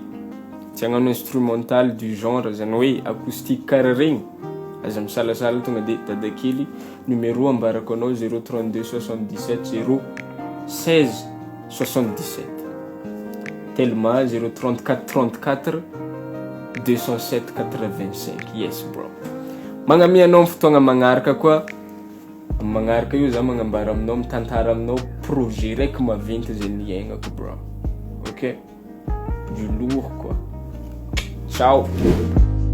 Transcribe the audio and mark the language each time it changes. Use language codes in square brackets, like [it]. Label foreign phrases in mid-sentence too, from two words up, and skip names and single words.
[mg] tsy hagnano instrumental [fr] du genre [mg] zany hoe acoustique karaha regny aza misalasala tonga de dadakely numéro ambarako anao 032 77 016 77 tellement 034 34 207 85. [en] Yes bro, [mg] magnamia anao fotoagna magnaraka koa. Magnaraka io za magnambara aminao mitantara aminao projet raiky maventy zay niaignako bro. [fr] Ok, du lourd quoi. Ciao.